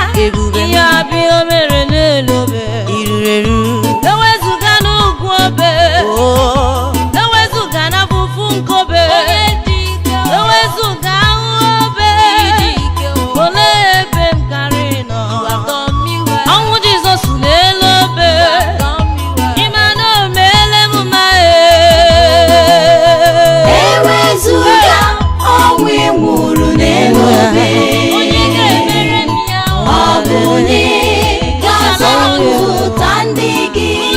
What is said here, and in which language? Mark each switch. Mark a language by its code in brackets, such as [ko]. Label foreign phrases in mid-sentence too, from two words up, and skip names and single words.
[ig] Ebube Ihe m. ọbịa o mere n'elu obe. Iruru eru. Ewezuga n'ugwu obe. Oh. Ewezuga n'afụfụ nke obe. Onye dị ike. Ewezuga ahụ obe. Ịdị ike, oh. Olee ebe m kara ị nọ? [en] You have done me well. [ig] Ọnwụ Jizọs n'elu obe. [en] You have done me well. [ig] Ị ma na o meele m mma, ee. Ewezuga ọnwụ ị nwụrụ n'elu obe. Onye ga-emere m ya, Ọ bụ onye ga-azọpụta ndị gị.